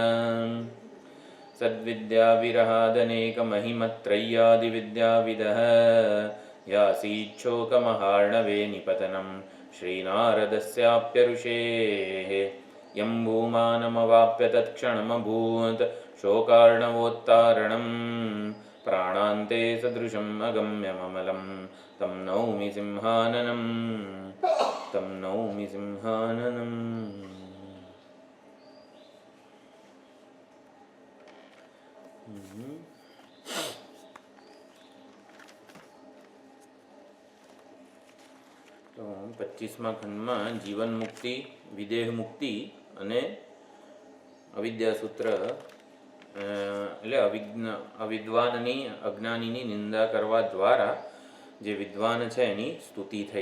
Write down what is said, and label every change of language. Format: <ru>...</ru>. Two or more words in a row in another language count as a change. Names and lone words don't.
<sa>सद्विद्याविरहादनेकमहिमत्रय्यादिविद्याविदः यासीच्छोकमहार्णवे निपतनं श्रीनारदस्याप्यऋषेः यं भूमानमवाप्य तत्क्षणमभूत् शोकार्णवोत्तारणं प्राणान्ते सदृशम् अगम्यममलं तं नौमि सिंहाननं तं नौमि सिंहाननम्।</sa> <gu>તો 25મા ખંડમાં જીવન મુક્તિ, વિદેહ મુક્તિ અને અવિદ્યા સૂત્ર એટલે અવિદ્વાનની અજ્ઞાનીની નિંદા કરવા દ્વારા જે વિદ્વાન છે એની સ્તુતિ થઈ.</gu>